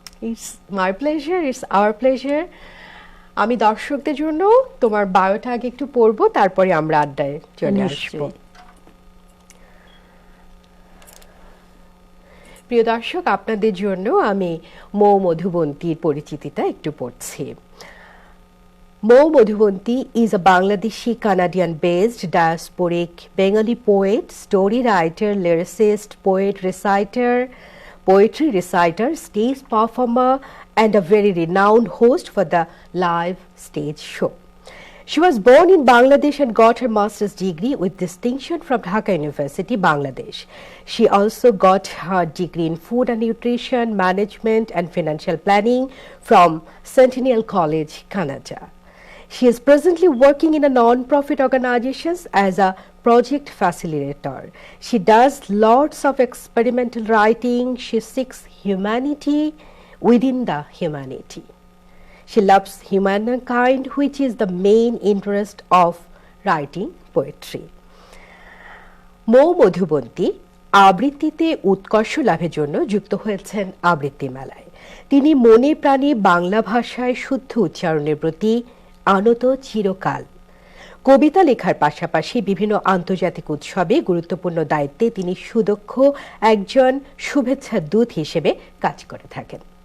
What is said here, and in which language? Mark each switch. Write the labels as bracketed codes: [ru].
[en] It's my pleasure, it's our pleasure. [bn] আমি দর্শকদের জন্য তোমার বায়োটা আগে একটু পড়বো, তারপরে আমরা আড্ডায় চলে আসবো। প্রিয় দর্শক, আপনাদের জন্য আমি মৌ মধুবন্তীর পরিচিতিটা একটু পড়ছি। [en] Mo Madhuvanti is a Bangladeshi Canadian-based diasporic Bengali poet, story writer, lyricist, poetry reciter, stage performer, and a very renowned host for the live stage show. She was born in Bangladesh and got her master's degree with distinction from Dhaka University, Bangladesh. She also got her degree in food and nutrition management and financial planning from Centennial College, Canada. She is presently working in a non-profit organization as a project facilitator. She does lots of experimental writing. She seeks humanity within the humanity. She loves humankind, which is the main interest of writing poetry. [bn] মৌ মধুবন্তী আবৃত্তিতে উৎকর্ষ লাভের জন্য যুক্ত হয়েছেন আবৃত্তি মেলায়। তিনি মনে প্রাণে বাংলা ভাষায় শুদ্ধ উচ্চারণের প্রতি আনত চিরকাল। কবিতা লেখার পাশাপাশি বিভিন্ন আন্তর্জাতিক উৎসবে গুরুত্বপূর্ণ দায়িত্বে তিনি সুদক্ষ একজন শুভেচ্ছা দূত হিসেবে কাজ করে থাকেন।